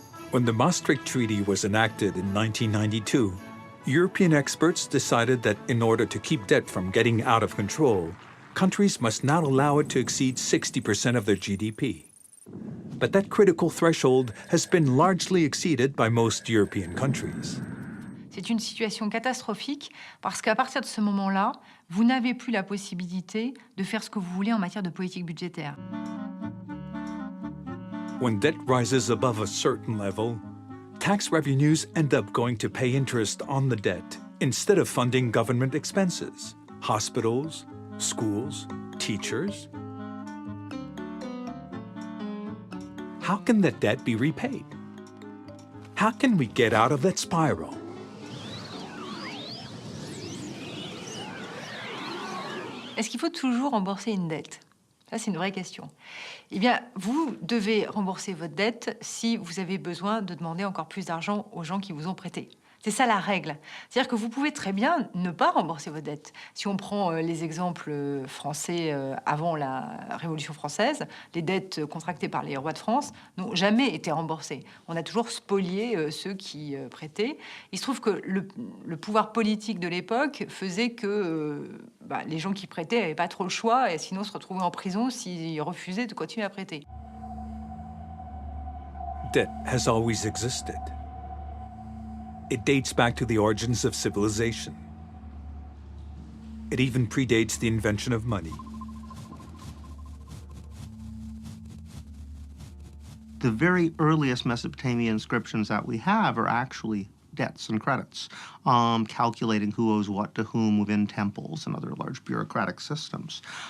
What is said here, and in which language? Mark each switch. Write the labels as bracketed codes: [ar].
[en] When the Maastricht Treaty was enacted in 1992, European experts decided that in order to keep debt from getting out of control, countries must not allow it to exceed 60% of their GDP. But that critical threshold has been largely exceeded by most European countries. [fr] C'est une situation catastrophique parce qu'à partir de ce moment-là, vous n'avez plus la possibilité de faire ce que vous voulez en matière de politique budgétaire. [en] When debt rises above a certain level, tax revenues end up going to pay interest on the debt instead of funding government expenses, hospitals, schools, teachers. How can that debt be repaid? How can we get out of that spiral? [fr] Est-ce qu'il faut toujours rembourser une dette? Ça, c'est une vraie question. Eh bien, vous devez rembourser votre dette si vous avez besoin de demander encore plus d'argent aux gens qui vous ont prêté. C'est ça la règle. C'est-à-dire que vous pouvez très bien ne pas rembourser vos dettes. Si on prend les exemples français avant la Révolution française, les dettes contractées par les rois de France n'ont jamais été remboursées. On a toujours spolié ceux qui prêtaient. Il se trouve que le pouvoir politique de l'époque faisait que les gens qui prêtaient n'avaient pas trop le choix et sinon se retrouvaient en prison s'ils refusaient de continuer à prêter. [en] Debt has always existed. It dates back to the origins of civilization. It even predates the invention of money. The very earliest Mesopotamian inscriptions that we have are actually debts and credits, calculating who owes what to whom within temples and other large bureaucratic systems.